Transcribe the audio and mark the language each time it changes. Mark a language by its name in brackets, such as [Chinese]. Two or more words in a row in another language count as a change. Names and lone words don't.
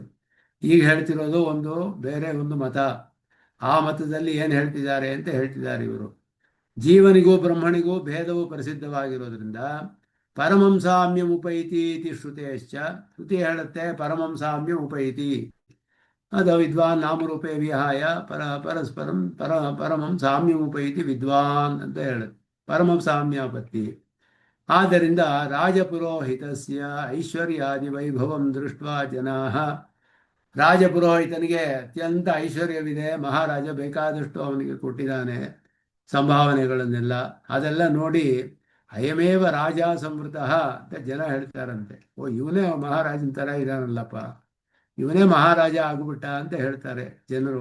[Kannada] ಈಗ ಹೇಳ್ತಿರೋದು ಒಂದು ಬೇರೆ ಒಂದು ಮತ. ಆ ಮತದಲ್ಲಿ ಏನು ಹೇಳ್ತಿದ್ದಾರೆ ಅಂತ ಹೇಳ್ತಿದ್ದಾರೆ ಇವರು. ಜೀವನಿಗೂ ಬ್ರಹ್ಮಣಿಗೂ ಭೇದವು ಪ್ರಸಿದ್ಧವಾಗಿರೋದ್ರಿಂದ [Sanskrit] ಪರಮಂ ಸಾಮ್ಯಂ ಉಪೈತಿ ಇತಿ ಶ್ರುತೇಶ್ಚ. [Kannada] ಶ್ರುತಿ ಹೇಳುತ್ತೆ [Sanskrit] ಪರಮಂ ಸಾಮ್ಯಂ ಉಪೈತಿ. ಅದು ವಿದ್ವಾನ್ ನಾಮರೂಪೇ ವಿಹಾಯ ಪರಸ್ಪರಂ ಪರಮಂ ಸಾಮ್ಯಮುಪೈತಿ ವಿದ್ವಾನ್ [Kannada] ಅಂತ ಹೇಳುತ್ತೆ. [Sanskrit] ಪರಮಂ ಸಾಮ್ಯಾಪತ್ತಿ. ಆದ್ದರಿಂದ ರಾಜಪುರೋಹಿತಸ್ಯ ಐಶ್ವರ್ಯಾದಿ ವೈಭವಂ ದೃಷ್ಟ್ವಾ ಜನಾಃ, [Kannada] ರಾಜಪುರೋಹಿತನಿಗೆ ಅತ್ಯಂತ ಐಶ್ವರ್ಯವಿದೆ, ಮಹಾರಾಜ ಬೇಕಾದಷ್ಟು ಅವನಿಗೆ ಕೊಟ್ಟಿದ್ದಾನೆ ಸಂಭಾವನೆಗಳನ್ನೆಲ್ಲ, ಅದೆಲ್ಲ ನೋಡಿ [Sanskrit] ಅಯಮೇವ ರಾಜ ಸಂವೃತಃ [Kannada] ಅಂತ ಜನ ಹೇಳ್ತಾರಂತೆ. ಓ, ಇವನೇ ಮಹಾರಾಜನ ಥರ ಇದ್ದಾನಲ್ಲಪ್ಪ, ಇವನೇ ಮಹಾರಾಜ ಆಗ್ಬಿಟ್ಟ ಅಂತ ಹೇಳ್ತಾರೆ ಜನರು.